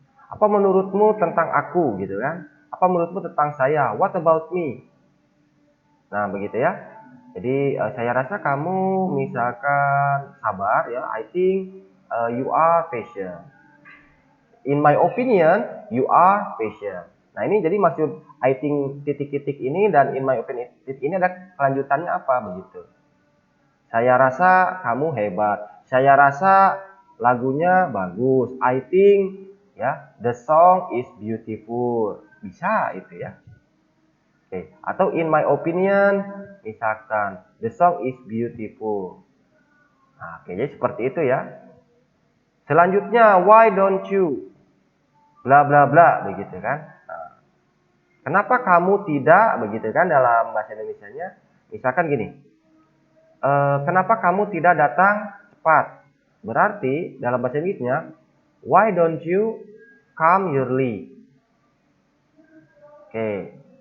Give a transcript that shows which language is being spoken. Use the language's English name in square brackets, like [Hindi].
[Indonesian] Apa menurutmu tentang aku gitu kan? Apa menurutmu tentang saya? [English] What about me? [Indonesian] Nah, begitu ya. Jadi saya rasa kamu misalkan sabar ya. [English] I think you are patient. In my opinion, you are patient. [Indonesian] Nah, ini jadi maksud I think titik-titik ini dan in my opinion titik ini ada kelanjutannya apa begitu. Saya rasa kamu hebat. Saya rasa lagunya bagus. [English] I think ya, the song is beautiful. [Indonesian] Bisa itu ya. Oke, atau in my opinion, misalkan [English] the song is beautiful. [Indonesian] Nah, oke, jadi seperti itu ya. [English] Selanjutnya, why don't you? [Indonesian] Bla bla bla, begitu kan? Nah, kenapa kamu tidak, begitu kan dalam bahasa Indonesianya? Misalkan gini, kenapa kamu tidak datang cepat? Berarti dalam bahasa Inggrisnya, [English] why don't you come early? Oke.